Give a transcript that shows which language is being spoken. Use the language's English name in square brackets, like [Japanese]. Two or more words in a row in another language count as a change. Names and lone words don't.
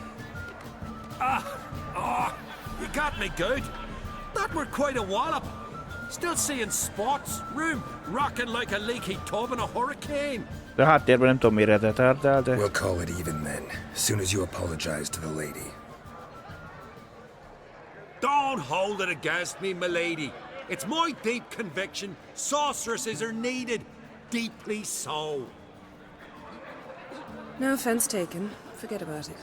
[English] You got me good. That were quite a wallop. Still seeing spots, room rocking like a leaky tub in a hurricane. [Hungarian] De háttérben nem tudom mire retárdál, de... [English] We'll call it even then, soon as you apologize to the lady. Don't hold it against me, milady. It's my deep conviction sorceresses are needed. Deeply so. No offense taken. Forget about it.